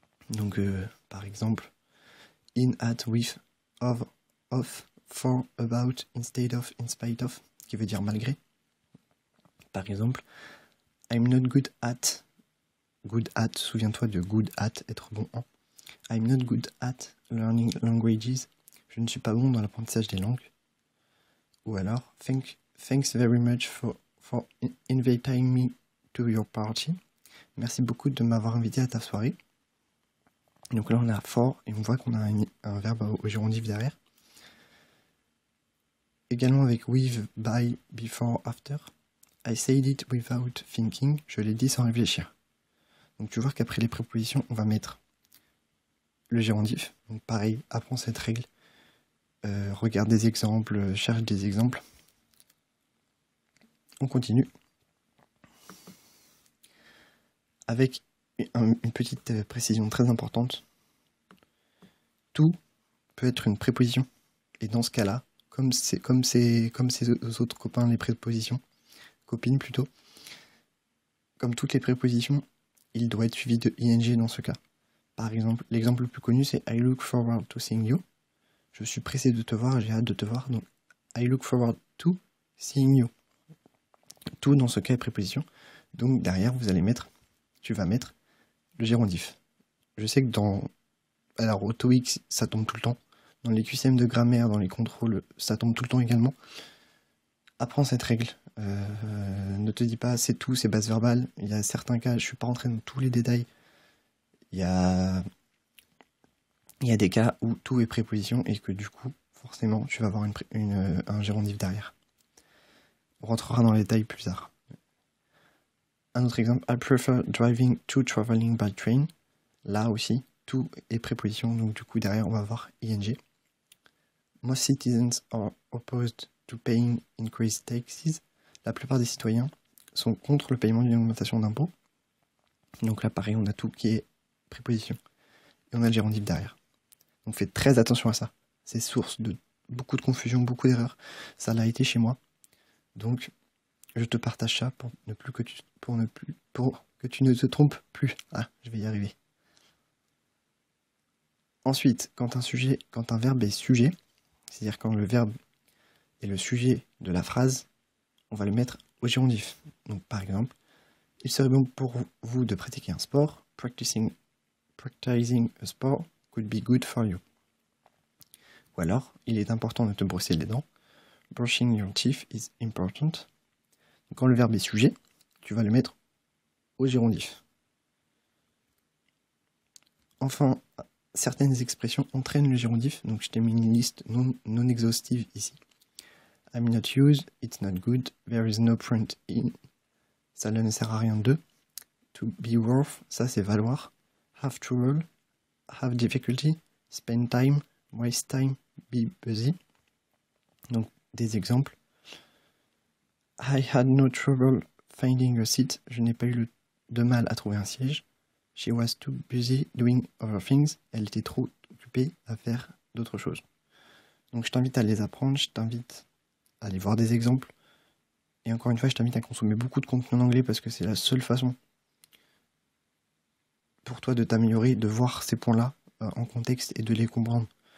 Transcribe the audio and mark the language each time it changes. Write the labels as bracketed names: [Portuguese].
[French] Donc, par exemple, [English] in, at, with, of, for, about, instead of, in spite of, [French] qui veut dire malgré. Par exemple, [English] I'm not good at, [French] souviens-toi de [English] good at, [French] être bon en. [English] I'm not good at learning languages, [French] je ne suis pas bon dans l'apprentissage des langues. Ou alors, [English] thanks very much for inviting me to your party. [French] Merci beaucoup de m'avoir invité à ta soirée. Donc là on a for et on voit qu'on a un verbe au gérondif derrière. Également avec [English] with, by, before, after. I said it without thinking, [French] je l'ai dit sans réfléchir. Donc tu vois qu'après les prépositions, on va mettre le gérondif. Donc pareil, apprends cette règle, regarde des exemples, cherche des exemples. On continue avec une petite précision très importante. Tout peut être une préposition. Et dans ce cas-là, comme ses autres copains, les prépositions, copines plutôt, comme toutes les prépositions, il doit être suivi de ing dans ce cas. Par exemple, l'exemple le plus connu, c'est [English] I look forward to seeing you. [French] Je suis pressé de te voir, j'ai hâte de te voir. [English] Donc, I look forward to seeing you. [French] Tout dans ce cas est préposition. Donc, derrière, tu vas mettre le gérondif. Je sais que alors, au TOEIC, ça tombe tout le temps. Dans les QCM de grammaire, dans les contrôles, ça tombe tout le temps également. Apprends cette règle. Ne te dis pas c'est tout, c'est base verbale. Il y a certains cas, je ne suis pas rentré dans tous les détails. Il y a des cas où tout est préposition et que du coup, forcément, tu vas avoir un gérondif derrière. On rentrera dans les détails plus tard. Un autre exemple, [English] I prefer driving to traveling by train. [French] Là aussi, tout est préposition, donc du coup, derrière, on va avoir ing. [English] Most citizens are opposed to paying increased taxes. [French] La plupart des citoyens sont contre le paiement d'une augmentation d'impôts. Donc là, pareil, on a tout qui est préposition. Et on a le gérondif derrière. Donc faites très attention à ça. C'est source de beaucoup de confusion, beaucoup d'erreurs. Ça l'a été chez moi. Donc, je te partage ça pour que tu ne te trompes plus. Ah, je vais y arriver. Ensuite, quand un verbe est sujet, c'est-à-dire quand le verbe est le sujet de la phrase, on va le mettre au gérondif. Donc par exemple, il serait bon pour vous de pratiquer un sport. [English] Practicing a sport could be good for you. [French] Ou alors, il est important de te brosser les dents. [English] Brushing your teeth is important. [French] Donc, quand le verbe est sujet, tu vas le mettre au gérondif. Enfin, certaines expressions entraînent le gérondif, donc je t'ai mis une liste non exhaustive ici. [English] I'm not used, it's not good, there is no point in, [French] ça ne sert à rien de. [English] To be worth, [French] ça c'est valoir. [English] Have trouble, have difficulty, spend time, waste time, be busy. [French] Donc des exemples. [English] I had no trouble finding a seat, [French] je n'ai pas eu de mal à trouver un siège. [English] She was too busy doing other things. [French] Elle était trop occupée à faire d'autres choses. Donc je t'invite à les apprendre, je t'invite à aller voir des exemples. Et encore une fois, je t'invite à consommer beaucoup de contenu en anglais parce que c'est la seule façon pour toi de t'améliorer, de voir ces points-là en contexte et de les comprendre.